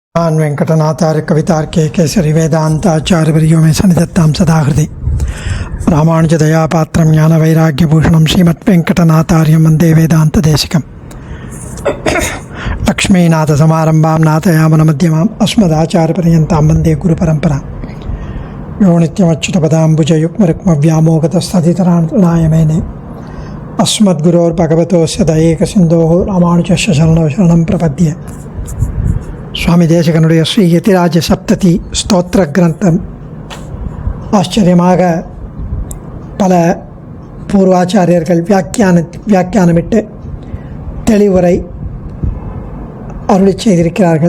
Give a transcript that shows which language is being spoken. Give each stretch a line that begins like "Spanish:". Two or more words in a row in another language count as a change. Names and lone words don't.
Sanskrit: वेंकटनाथार्य कवितार्के केसरी वेदांताचार्यवर्यो में सन्निधत्तां सदा हृदि रामानुजदयापात्रं ज्ञानवैराग्यभूषणं श्रीमद्वेंकटनाथार्यं वन्दे वेदान्तदेशिकं लक्ष्मीनाथसमारम्भां नाथयामनमध्यमाम् अस्मदाचार्यपर्यन्तां वन्दे गुरुपरम्परां यो नित्यमच्युतपदाम्बुजयुग्मरुक्मव्यामोगतस्तदितराणाय मेने अस्मद्गुरोर्भगवतोस्य दयैकसिन्धोः रामानुजस्य शरणं शरणं प्रपद्ये.
Tamil: சுவாமி தேசிகனுடைய ஸ்ரீ யதிராஜ சப்ததி ஸ்தோத்திர கிரந்தம் ஆச்சரியமாக பல பூர்வாச்சாரியர்கள் வியாக்கியானமிட்டு தெளிவுரை அருளி செய்திருக்கிறார்கள்.